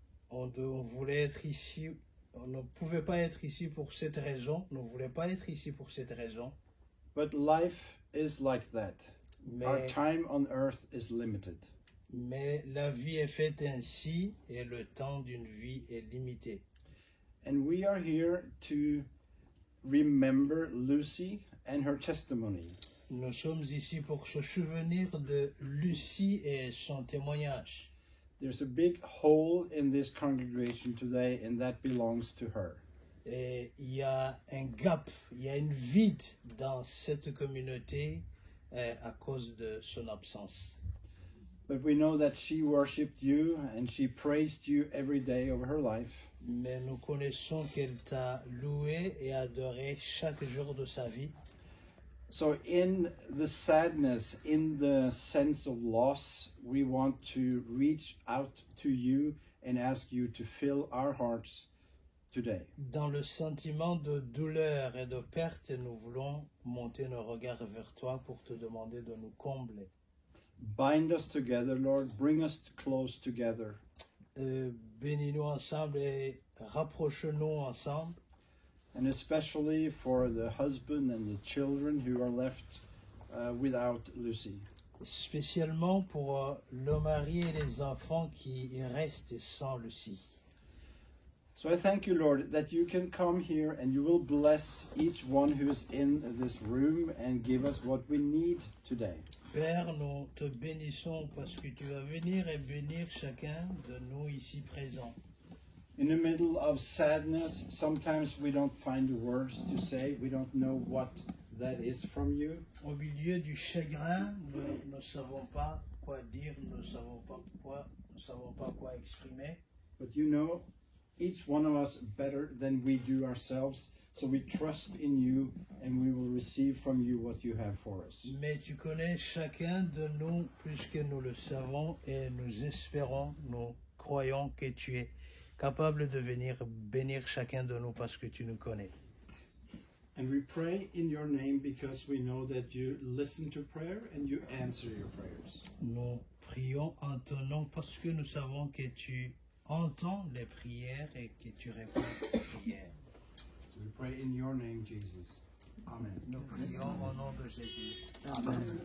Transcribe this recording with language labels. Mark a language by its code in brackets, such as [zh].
[fr] On voulait être ici, on ne pouvait pas être ici pour cette raison, on ne voulait pas être ici pour cette raison. [en] But life is like that. Our time on earth is limited. [fr] Mais la vie est faite ainsi et le temps d'une vie est limité. [en] And we are here to remember Lucy and her testimony. [fr] Nous sommes ici pour se souvenir de Lucie et son témoignage. [en] There's a big hole in this congregation today, and that belongs to her. [fr] Et il y a un gap, il y a une vide dans cette communauté à cause de son absence. [en] But we know that she worshipped you and she praised you every day of her life. [fr] Mais nous connaissons qu'elle t'a loué et adoré chaque jour de sa vie. [en] So in the sadness, in the sense of loss, we want to reach out to you and ask you to fill our hearts today. [fr] Dans le sentiment de douleur et de perte, nous voulons monter nos regards vers toi pour te demander de nous combler. [en] Bind us together, Lord. Bring us close together. [fr] Bénis-nous ensemble et rapproche-nous ensemble. [en] And especially for the husband and the children who are left without Lucy. [fr] Spécialement pour le mari et les enfants qui restent sans Lucie. [en] So I thank you, Lord, that you can come here and you will bless each one who is in this room and give us what we need today. [fr] Père, nous te bénissons parce que tu vas venir et bénir chacun de nous ici présents. [en] In the middle of sadness, sometimes we don't find the words to say. We don't know what that is from you. [fr] Au milieu du chagrin, nous ne savons pas quoi dire, nous ne savons pas quoi exprimer. [en] But you know each one of us better than we do ourselves. So we trust in you and we will receive from you what you have for us. [fr] Mais tu connais chacun de nous plus que nous le savons et nous espérons, nous croyons que tu es capable de venir bénir chacun de nous parce que tu nous connais. [en] And we pray in your name because we know that you listen to prayer and you answer your prayers. [fr] Nous prions en ton nom parce que nous savons que tu entends les prières et que tu réponds aux prières. [en] So we pray in your name, Jesus. Amen. [fr] Nous prions au nom de Jésus. Amen.